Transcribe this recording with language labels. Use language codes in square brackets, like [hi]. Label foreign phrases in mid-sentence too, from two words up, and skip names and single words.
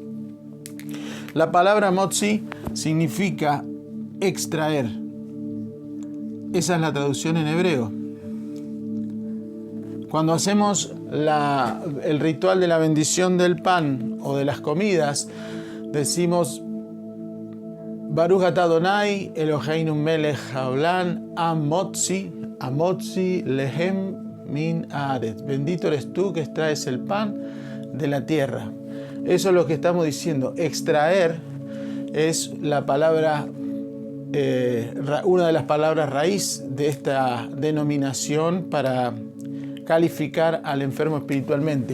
[es] La palabra motzi significa extraer. Esa es la traducción en hebreo. Cuando hacemos el ritual de la bendición del pan o de las comidas, decimos [he] ברוך אתה ה' אלהינו מלך העולם המוציא לחם מן הארץ. [es] Bendito eres tú que extraes el pan de la tierra. Eso es lo que estamos diciendo. Extraer es la palabra, una de las palabras raíz de esta denominación para calificar al enfermo espiritualmente.